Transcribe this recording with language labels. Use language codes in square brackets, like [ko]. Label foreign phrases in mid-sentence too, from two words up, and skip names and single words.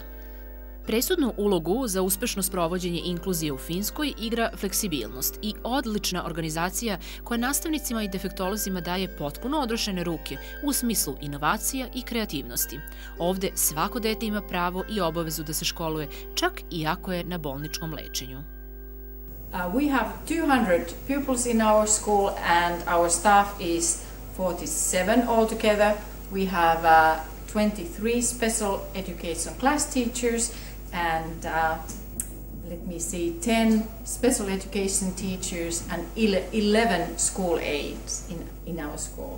[sr] Presudnu ulogu za uspešno sprovođenje inkluzije u Finskoj igra fleksibilnost i odlična organizacija koja nastavnicima i defektolozima daje potpuno odrešene ruke u smislu inovacija i kreativnosti. Ovde svako dete ima pravo i obavezu da se školuje, čak i ako je na bolničkom lečenju. [en] We have 200 pupils in our school and our staff is 47 altogether. We have 23 special education class teachers and 10 special education teachers and 11 school aides in our school.